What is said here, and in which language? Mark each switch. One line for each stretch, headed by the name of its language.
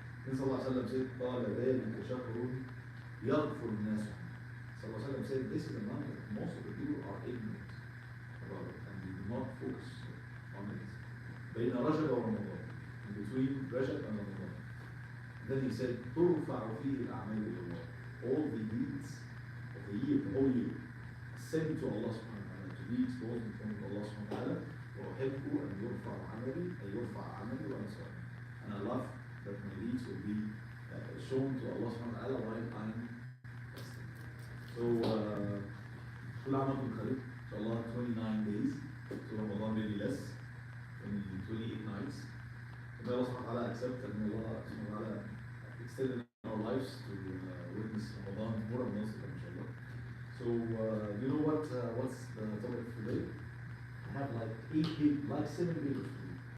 English: Then
Arabic: Sallallahu Alaihi Wasallam
English: said,
Arabic: قال ذلك شهر يغفر الناس.
English: Sallallahu Alaihi Wasallam said, this is a month that most of the people are ignorant about it and they do not focus on it.
Arabic: بين رجب ورمضان,
English: in between Rajab and Ramadan. Then he said,
Arabic: ترفع فيه الأعمال إلى الله.
English: All the deeds of the year, the whole year, sent to Allah subhanahu wa ta'ala, to be exposed in front of Allah subhanahu wa ta'ala.
Arabic: وأحب أن يرفع عملي أن يرفع عملي وأنا صائم.
English: And I love that my deeds will be shown to Allah subhanahu wa ta'ala while I'm fasting. So,
Arabic: كل عام وأنتم بخير.
English: inshallah 29 days to Ramadan, maybe less, 28 nights. May Allah subhanahu wa ta'ala accept and may Allah subhanahu wa ta'ala extend our lives to witness Ramadan more and more, inshallah. So, you know what's the topic for today? I have like 7 papers for you.